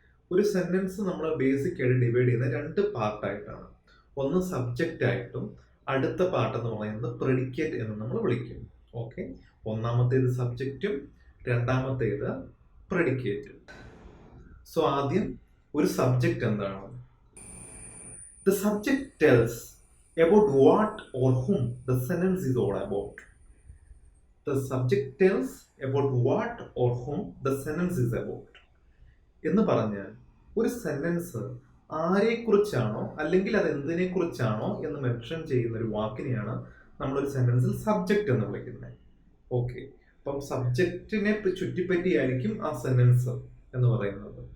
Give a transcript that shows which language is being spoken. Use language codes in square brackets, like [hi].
[ml] ഒരു സെൻറ്റൻസ് നമ്മൾ ബേസിക് ആയിട്ട് ഡിവൈഡ് ചെയ്യുന്ന 2 പാർട്ടായിട്ടാണ്. ഒന്ന് സബ്ജക്റ്റ് ആയിട്ടും അടുത്ത പാർട്ട് എന്ന് പറയുന്നത് പ്രെഡിക്കേറ്റ് എന്ന് നമ്മൾ വിളിക്കും. ഓക്കെ, ഒന്നാമത്തേത് സബ്ജക്റ്റും രണ്ടാമത്തേത് പ്രെഡിക്കേറ്റ്. സോ ആദ്യം ഒരു സബ്ജക്റ്റ് എന്താണ്? [en] The subject tells about what or whom the sentence is all about. The subject tells about what or whom the sentence is about. [ml] എന്ന് പറഞ്ഞാൽ ഒരു സെന്റൻസ് ആരെക്കുറിച്ചാണോ അല്ലെങ്കിൽ അത് എന്തിനെ കുറിച്ചാണോ എന്ന് മെൻഷൻ ചെയ്യുന്ന ഒരു വാക്കിനെയാണ് നമ്മളൊരു സെന്റൻസിൽ സബ്ജക്റ്റ് എന്ന് വിളിക്കുന്നത്. ഓക്കെ, അപ്പം സബ്ജക്റ്റിനെ ചുറ്റിപ്പറ്റിയായിരിക്കും ആ സെന്റൻസ് എന്ന് പറയുന്നത്.